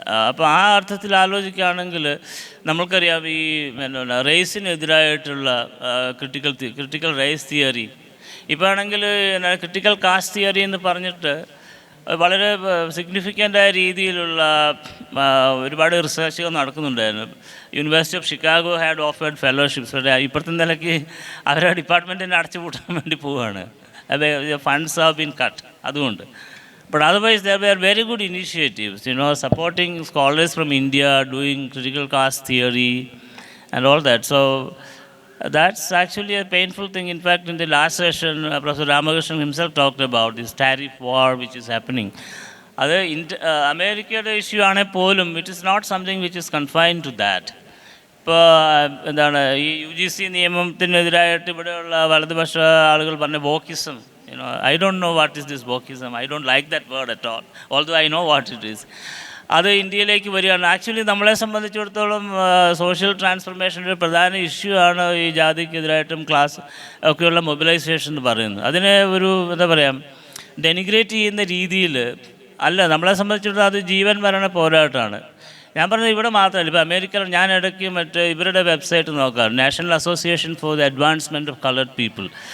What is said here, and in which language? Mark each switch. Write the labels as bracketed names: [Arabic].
[Malayalam] അപ്പോൾ ആ അർത്ഥത്തിൽ ആലോചിക്കുകയാണെങ്കിൽ നമ്മൾക്കറിയാം ഈ റേസിനെതിരായിട്ടുള്ള ക്രിട്ടിക്കൽ റേസ് തിയറി, ഇപ്പോൾ ആണെങ്കിൽ ക്രിട്ടിക്കൽ കാസ്റ്റ് തിയറി എന്ന് പറഞ്ഞിട്ട് വളരെ സിഗ്നിഫിക്കൻ്റായ രീതിയിലുള്ള ഒരുപാട് റിസർച്ചുകൾ നടക്കുന്നുണ്ടായിരുന്നു. [English] University of Chicago had offered fellowships. [Malayalam] ഇപ്പോഴത്തെ നിലയ്ക്ക് അവരുടെ ഡിപ്പാർട്ട്മെൻറ്റിനെ അടച്ചുപൂട്ടാൻ വേണ്ടി പോവുകയാണ്. [English] funds have been cut [Malayalam] അതുകൊണ്ട്. [English] But otherwise there were very good initiatives, supporting scholars from India doing critical caste theory and all that. So that's actually a painful thing. In fact, in the last session, Professor Ramakrishnan himself talked about this tariff war which is happening. [Malayalam] അത് അമേരിക്കയുടെ issue ആണെങ്കിൽ പോലും [English] It is not something which is confined to that. [Malayalam] ഇപ്പോൾ എന്താണ് ഈ UGC നിയമത്തിനെതിരായിട്ട് ഇവിടെയുള്ള വലതുപക്ഷ ആളുകൾ പറഞ്ഞ wokeism, [English] I don't know what is this wokeism. I don't like that word at all, although I know what it is. [Malayalam] അത് ഇന്ത്യയിലേക്ക് വരികയാണ്. ആക്ച്വലി നമ്മളെ സംബന്ധിച്ചിടത്തോളം സോഷ്യൽ ട്രാൻസ്ഫർമേഷൻ്റെ ഒരു പ്രധാന ഇഷ്യൂ ആണ് ഈ ജാതിക്കെതിരായിട്ടും ക്ലാസ് ഒക്കെയുള്ള മൊബിലൈസേഷൻ എന്ന് പറയുന്നത്. അതിനെ ഒരു എന്താ പറയുക, ഡെനിഗ്രേറ്റ് ചെയ്യുന്ന രീതിയിൽ അല്ല. നമ്മളെ സംബന്ധിച്ചിടത്തോളം അത് ജീവൻ മരണ പോരാട്ടമാണ്. ഞാൻ പറഞ്ഞത് ഇവിടെ മാത്രമല്ല, ഇപ്പോൾ അമേരിക്കയിൽ ഞാൻ ഇടയ്ക്ക് ഇവരുടെ വെബ്സൈറ്റ് നോക്കാം, national association for the advancement of coloured people.